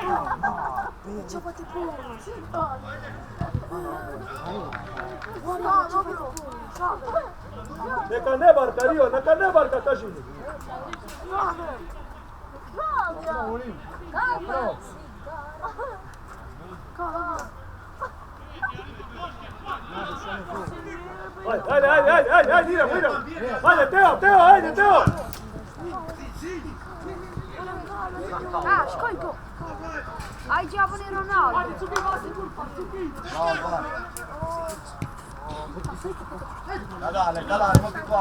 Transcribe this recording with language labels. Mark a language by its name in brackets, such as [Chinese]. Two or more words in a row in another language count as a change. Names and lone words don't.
[Italian] Ciapate pure. [Croatian] Neka ne barka, Rio, neka ne barka, kaži mi. Ajde, idemo. Ajde, Teo, ajde, Teo. Škojko. Ajde, ja budem Ronaldo. [Italian] Dale, molti qua.